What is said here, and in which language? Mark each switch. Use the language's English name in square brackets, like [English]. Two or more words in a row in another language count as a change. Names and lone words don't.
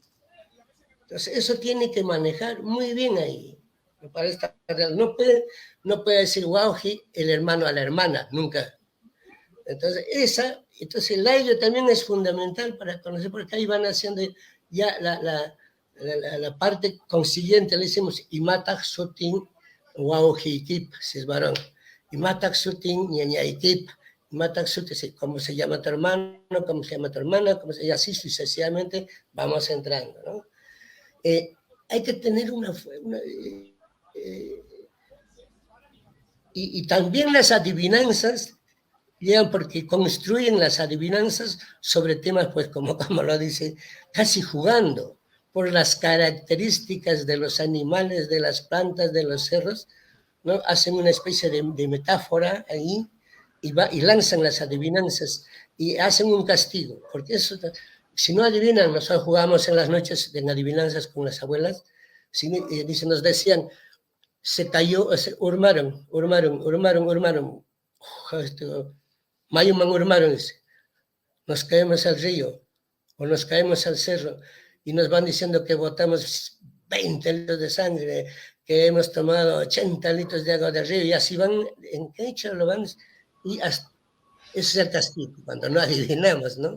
[Spanish] Entonces, eso tiene que manejar muy bien ahí. No puede decir wauji el hermano a la hermana, nunca. Entonces, el aire también es fundamental para conocer, porque ahí van haciendo ya la parte consiguiente, le decimos [Quechua] imatak sutin wauji, [Spanish] si es varón, [Quechua] imatak sutin ñañaikip, imatak sutin, [Spanish] cómo se llama tu hermano, cómo se llama tu hermana, y así sucesivamente vamos entrando, ¿no? Hay que tener y también las adivinanzas llegan porque construyen las adivinanzas sobre temas, pues como lo dice, casi jugando, por las características de los animales, de las plantas, de los cerros, ¿no? Hacen una especie de metáfora ahí y lanzan las adivinanzas y hacen un castigo, porque eso, si no adivinan, nosotros jugamos en las noches en adivinanzas con las abuelas, nos decían, se cayó, urmaron, [Quechua] Mayuman urmaron, [Spanish] nos caemos al río o nos caemos al cerro y nos van diciendo que botamos 20 litros de sangre, que hemos tomado 80 litros de agua del río, y así van, en quechua lo van, y hasta, eso es el castigo, cuando no adivinamos, ¿no?